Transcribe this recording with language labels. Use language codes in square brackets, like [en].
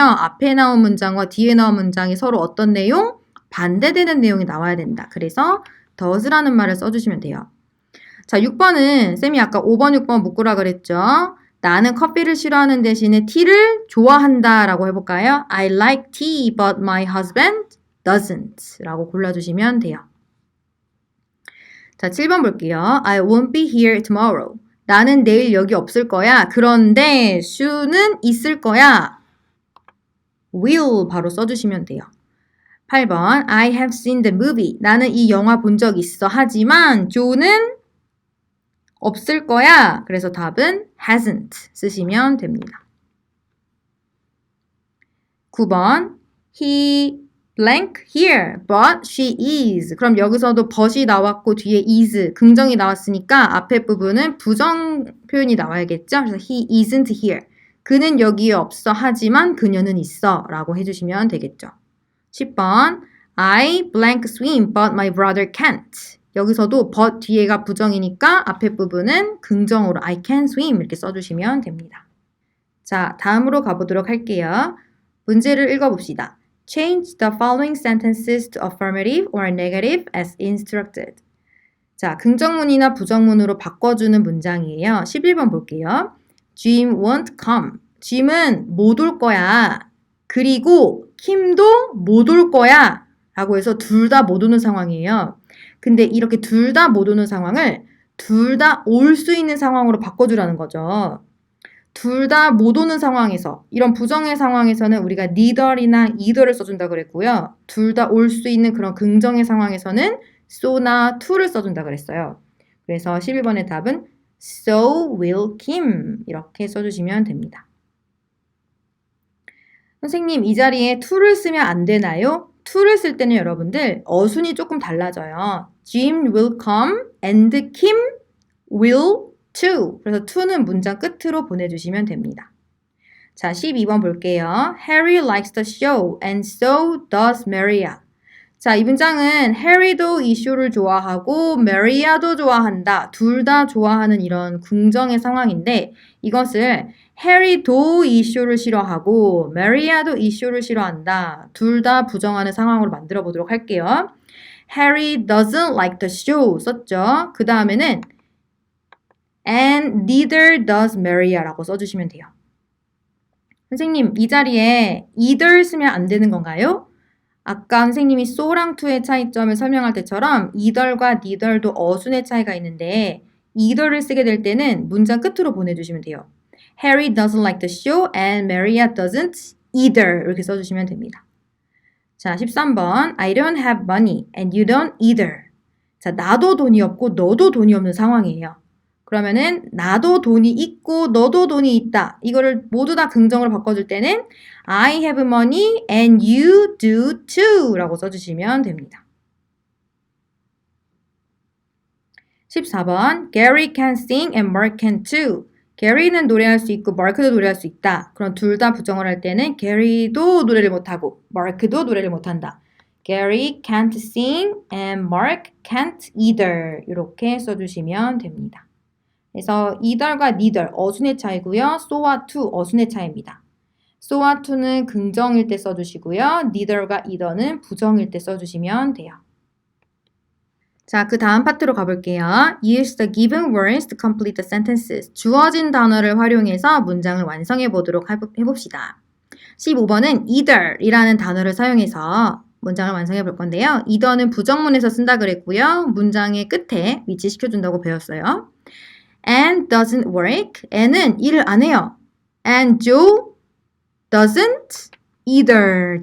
[ko] 앞에 나온 문장과 뒤에 나온 문장이 서로 어떤 내용? 반대되는 내용이 나와야 된다. 그래서 does라는 말을 써주시면 돼요. 자, 6번은 쌤이 아까 5번, 6번 묶으라 그랬죠. 나는 커피를 싫어하는 대신에 티를 좋아한다 라고 해볼까요? [en] I like tea, but my husband doesn't [ko] 라고 골라주시면 돼요. 자, 7번 볼게요. [en] I won't be here tomorrow. [ko] 나는 내일 여기 없을 거야. 그런데 슈는 있을 거야. will 바로 써주시면 돼요. 8번 [en] I have seen the movie. [ko] 나는 이 영화 본 적 있어. 하지만 조는 없을 거야. 그래서 답은 hasn't 쓰시면 됩니다. [en] 9번 He blank here, but she is. [ko] 그럼 여기서도 but이 나왔고 뒤에 is, 긍정이 나왔으니까 앞에 부분은 부정 표현이 나와야겠죠? 그래서 [en] he isn't here. [ko] 그는 여기에 없어. 하지만 그녀는 있어. 라고 해주시면 되겠죠. [en] 10번 I blank swim, but my brother can't. [ko] 여기서도 but 뒤에가 부정이니까 앞에 부분은 긍정으로 [en] I can swim [ko] 이렇게 써주시면 됩니다. 자, 다음으로 가보도록 할게요. 문제를 읽어봅시다. [en] Change the following sentences to affirmative or negative as instructed. [ko] 자, 긍정문이나 부정문으로 바꿔주는 문장이에요. 11번 볼게요. [en] Jim won't come. [ko] Jim은 못 올 거야. 그리고 Kim도 못 올 거야. 라고 해서 둘 다 못 오는 상황이에요. 근데 이렇게 둘 다 못 오는 상황을 둘 다 올 수 있는 상황으로 바꿔주라는 거죠. 둘 다 못 오는 상황에서, 이런 부정의 상황에서는 우리가 neither이나 either를 써준다 그랬고요. 둘 다 올 수 있는 그런 긍정의 상황에서는 so나 to를 써준다 그랬어요. 그래서 11번의 답은 [en] so will Kim [ko] 이렇게 써주시면 됩니다. 선생님, 이 자리에 to를 쓰면 안 되나요? to를 쓸 때는 여러분들 어순이 조금 달라져요. [en] Jim will come and Kim will too. [ko] 그래서 to는 문장 끝으로 보내주시면 됩니다. 자, 12번 볼게요. [en] Harry likes the show and so does Maria. [ko] 자, 이 문장은 Harry도 이 쇼를 좋아하고 Maria도 좋아한다. 둘 다 좋아하는 이런 긍정의 상황인데 이것을 Harry도 이 쇼를 싫어하고 Maria도 이 쇼를 싫어한다. 둘 다 부정하는 상황으로 만들어 보도록 할게요. [en] Harry doesn't like the show [ko] 썼죠. 그 다음에는 [en] and neither does Maria [ko] 라고 써주시면 돼요. 선생님, 이 자리에 either 쓰면 안 되는 건가요? 아까 선생님이 so랑 to의 차이점을 설명할 때처럼 either과 neither도 어순의 차이가 있는데 either를 쓰게 될 때는 문장 끝으로 보내주시면 돼요. [en] Harry doesn't like the show and Maria doesn't either [ko] 이렇게 써주시면 됩니다. 자, 13번 [en] I don't have money and you don't either. [ko] 자, 나도 돈이 없고 너도 돈이 없는 상황이에요. 그러면은 나도 돈이 있고 너도 돈이 있다. 이거를 모두 다 긍정으로 바꿔줄 때는 [en] I have money and you do too [ko] 라고 써주시면 됩니다. [en] 14번 Gary can sing and Mark can too. [ko] Gary는 노래할 수 있고 Mark도 노래할 수 있다. 그럼 둘 다 부정을 할 때는 Gary도 노래를 못하고 Mark도 노래를 못한다. [en] Gary can't sing and Mark can't either [ko] 이렇게 써주시면 됩니다. 그래서 either과 neither 어순의 차이고요. so와 to 어순의 차이입니다. so와 to는 긍정일 때 써주시고요. neither과 either는 부정일 때 써주시면 돼요. 자, 그 다음 파트로 가볼게요. [en] Use the given words to complete the sentences. [ko] 주어진 단어를 활용해서 문장을 완성해 보도록 해봅시다. 15번은 either이라는 단어를 사용해서 문장을 완성해 볼 건데요. either는 부정문에서 쓴다 그랬고요. 문장의 끝에 위치시켜준다고 배웠어요. [en] And doesn't work. and는 [ko] 일을 안 해요. [en] And Joe doesn't either.